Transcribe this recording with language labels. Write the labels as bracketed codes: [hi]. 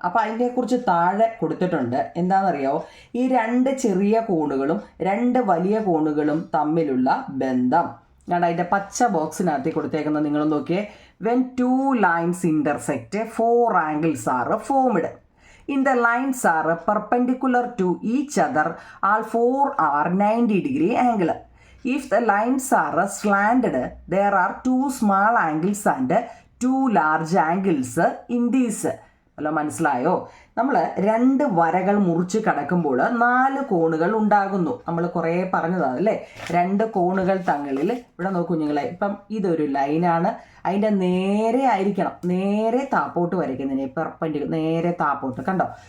[ml] അപ്പോൾ അതിനെക്കുറിച്ച് താഴെ കൊടുത്തിട്ടുണ്ട്. എന്താണെന്നറിയാമോ, ഈ രണ്ട് ചെറിയ കോണുകളും രണ്ട് വലിയ കോണുകളും തമ്മിലുള്ള ബന്ധം ഞാൻ അതിൻ്റെ പച്ച ബോക്സിനകത്ത് കൊടുത്തേക്കുന്നത് നിങ്ങൾ നോക്കിയേ. [en] When two lines intersect 4 angles are formed. In the lines are perpendicular to each other, all 4 are 90 degree angle. If the lines are slanted, there are 2 small angles and 2 large angles in these. [ml] അല്ല, മനസ്സിലായോ? നമ്മൾ 2 വരകൾ മുറിച്ച് കടക്കുമ്പോൾ 4 കോണുകൾ ഉണ്ടാകുന്നു. നമ്മൾ കുറേ പറഞ്ഞതാണ് അല്ലേ, 2 കോണുകൾ തങ്ങളിൽ. ഇവിടെ നോക്കൂ കുഞ്ഞുങ്ങളെ, ഇപ്പം ഇതൊരു ലൈനാണ്, അതിൻ്റെ നേരെ ആയിരിക്കണം, നേരെ താപ്പോട്ട് വരയ്ക്കുന്നതിന് പെർപെൻഡിക്കുലർ, നേരെ താപ്പോട്ട് കണ്ടോ.